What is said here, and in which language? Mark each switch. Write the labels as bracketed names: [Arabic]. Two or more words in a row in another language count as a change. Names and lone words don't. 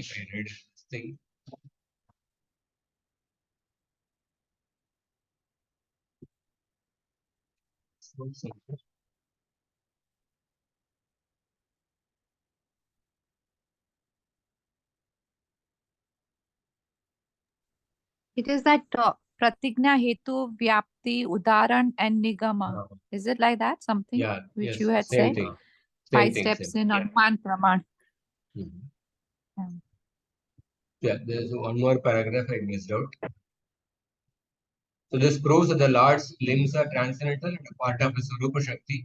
[English] I read this thing. So simple. It is that [Sanskrit] pratigna, hetu, vyapti, udaran, [English] and nigama. Is it like that? Something Yeah, which yes, you had same said? thing. Five Same thing, steps same. in [Sanskrit] Anuman Praman. Mhm. [English] Yeah. Yeah, there's one more paragraph I missed out. So this proves that the Lord's limbs are transcendental and a part of his [Sanskrit] Surupa Shakti.